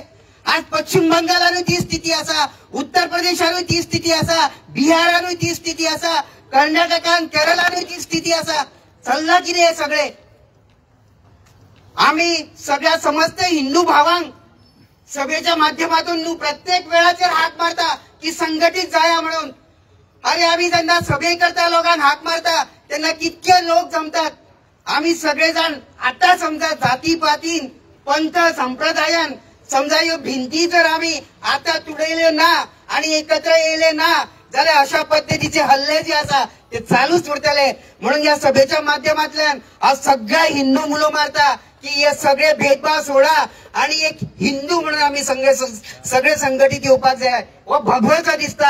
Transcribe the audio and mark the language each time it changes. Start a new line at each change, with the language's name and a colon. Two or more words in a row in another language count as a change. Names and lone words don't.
Konkani: आज पश्चिम बंगालानूय ती स्थिती आसा, उत्तर प्रदेशानूय ती स्थिती आसा, बिहारानूय ती स्थिती आसा, कर्नाटकान केरळानूय ती स्थिती आसा. चल्ला कितें हे सगळे. आम्ही सगळ्या समस्त हिंदू भावांक सभेच्या माध्यमातून प्रत्येक वेळाचेर हाक मारता की संघटित जाया म्हणून. अरे आम्ही जेन्ना सभे करता लोकांक हाक मारता तेन्ना कितके लोक जमतात. आम्ही सगळेजण आता समजा जाती पातीन पंथ संप्रदायान समजा ह्यो भिंती जर आम्ही आता तुडयल्यो ना आणि एकत्र येयले ना जाल्यार अशा पद्धतीचे हल्ले जे आसा ते चालूच उरतले. म्हणून या सभेच्या माध्यमांतल्यान हांव सगळ्या हिंदू मुलो मारता की हे सगळे भेदभाव सोडा आणि एक हिंदू म्हणून आम्ही सगळे संघटित येवपाक जाय. हो भगवेचो दिसता.